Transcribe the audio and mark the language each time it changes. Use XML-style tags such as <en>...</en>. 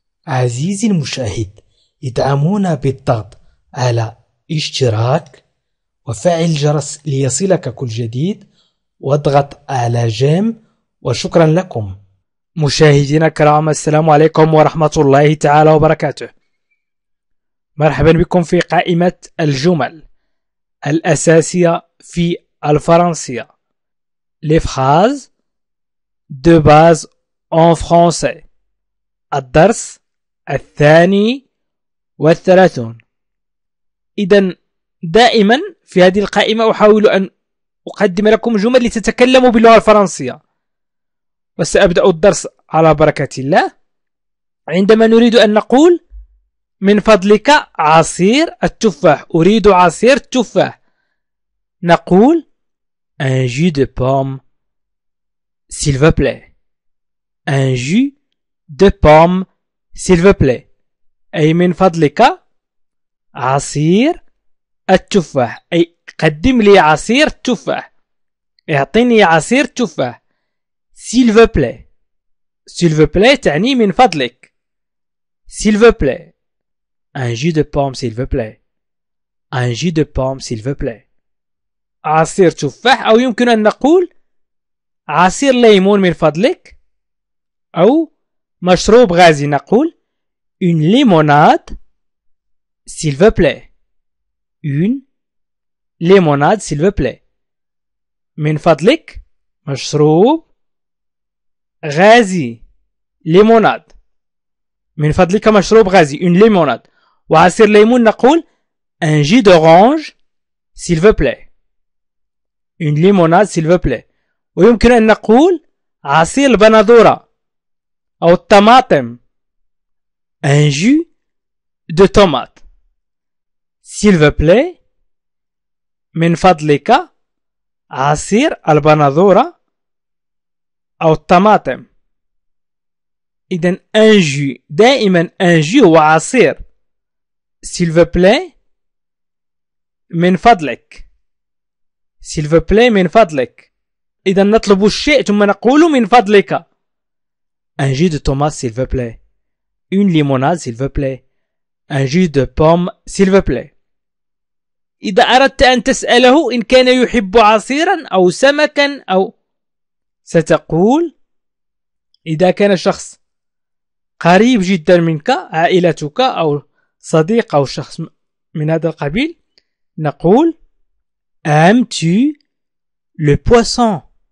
<ar>عزيزي المشاهد، ادعمونا بالضغط على اشتراك وفعل الجرس ليصلك كل جديد واضغط على جيم، وشكرا لكم. مشاهدينا الكرام، السلام عليكم ورحمة الله تعالى وبركاته. مرحبا بكم في قائمة الجمل الأساسية في الفرنسية.</ar> <fr>Les phrases de base en français.</fr> <ar>الدرس 32. إذن دائما في هذه القائمة أحاول أن أقدم لكم جمل لتتكلموا باللغة الفرنسية، وسأبدأ الدرس على بركة الله. عندما نريد أن نقول من فضلك عصير التفاح، أريد عصير التفاح، نقول</ar> <fr>un jus de pomme s'il vous plaît. un jus de pomme s'il vous plaît.</fr> <ar>أي من فضلك عصير التفاح، أي قدم لي عصير التفاح، اعطيني عصير التفاح.</ar> <fr>s'il vous plaît. s'il vous plaît</fr> <ar>تعني من فضلك.</ar> <fr>s'il vous plaît. un jus de pomme s'il vous plaît. un jus de pomme s'il vous plaît.</fr> <ar>عصير تفاح، أو يمكن أن نقول عصير ليمون من فضلك، أو مشروب غازي نقول</ar> <fr>une limonade s'il vous plaît. une limonade s'il vous plaît.</fr> <ar>من فضلك مشروب غازي، ليموناد. من فضلك مشروب غازي</ar> <fr>une limonade.</fr> <ar>وعصير ليمون نقول</ar> <fr>un jus d'orange s'il vous plaît. une limonade s'il vous plaît.</fr> <ar>ويمكن أن نقول عصير البندورة أو الطماطم</ar> <fr>un jus de tomate s'il vous plaît.</fr> <ar>من فضلك عصير البندورة أو الطماطم. إذن</ar> <fr>un jus،</fr> <ar>دائما un jus هو عصير.</ar> <fr>s'il vous plaît</fr> <ar>من فضلك.</ar> <fr>s'il vous plaît</fr> <ar>من فضلك. إذا نطلب الشيء ثم نقول من فضلك.</ar> <fr>un jus de tomate s'il vous plaît. une limonade s'il vous plaît. un jus de pomme s'il vous plaît.</fr> <ar>إذا أردت أن تسأله إن كان يحب عصيرا أو سمكا أو، ستقول إذا كان شخص قريب جدا منك، عائلتك أو صديق أو شخص من هذا القبيل، نقول</ar> <fr>aimes-tu le poisson.</fr>